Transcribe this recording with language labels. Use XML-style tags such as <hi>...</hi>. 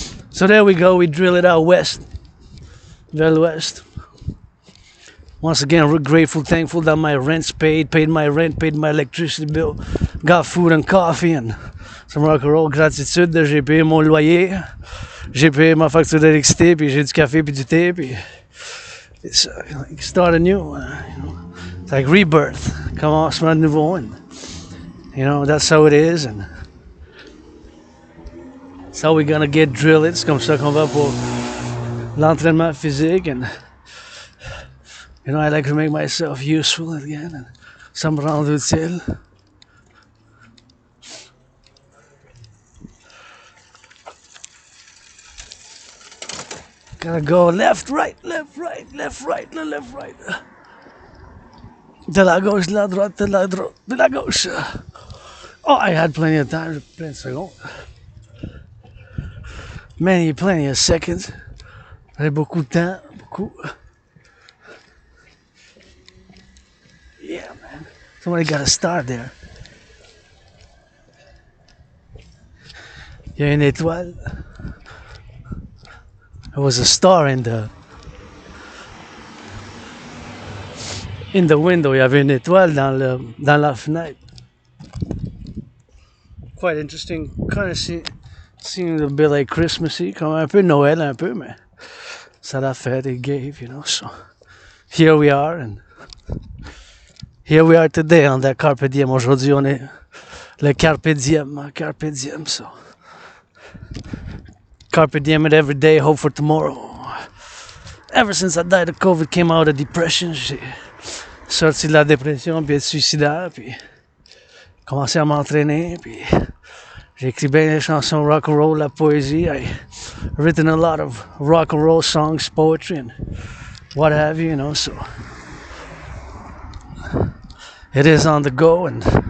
<en>So there we go, we drill it out west.</en> <fr>Vers l'ouest.</fr> <en>Once again, we're grateful, thankful that my rent's paid my rent, paid my electricity bill, got food and coffee and some Rock&Roll gratitude.</en> <fr>J'ai payé mon loyer, j'ai payé ma facture d'électricité, puis j'ai du café puis du thé, puis</fr> <en>it's like start anew, you know. It's like rebirth,</en> <fr>commencement de nouveau,</fr> <en>and you know, that's how it is, and that's how we're gonna get drilled.</en> <fr>C'est comme ça qu'on va pour l'entraînement physique,</fr> <en>and You know, I like to make myself useful again, and</en> <fr>ça me rend utile.</fr> <en>Gotta go left, right, left, right, left, right, left, right.</en> <fr>De la gauche, de la droite, de la droite, de la gauche.</fr> <en>Oh, I had plenty of time,</en> <fr>plein de secondes.</fr> <en>Plenty of seconds.</en> <fr>J'avais beaucoup de temps, beaucoup.</fr> <en>Yeah, man. Somebody got to start there.</en> <fr>Il y a une étoile.</fr> <en>There was a star in the window.</en> <fr>Il y avait une étoile dans la fenêtre.</fr> <en>Quite interesting. Kind of seemed a bit like Christmassy.</en> <fr>Comme un peu Noël, un peu, mais ça la fête,</fr> <en>it gave, you know. So here we are, and here we are today on that Carpe Diem.</en> <fr>Aujourd'hui, on est le Carpe Diem,</fr> <en>so. Carpe Diem it every day, hope for tomorrow. Ever since I died of COVID, came out of depression,</en> <fr>j'ai sorti de la dépression, puis être suicidaire, puis commencé à m'entraîner, puis j'ai écrit bien des chansons rock and roll, la poésie.</fr> <en>I written a lot of rock and roll songs, poetry, and what have you, you know, so it is on the go, and</en>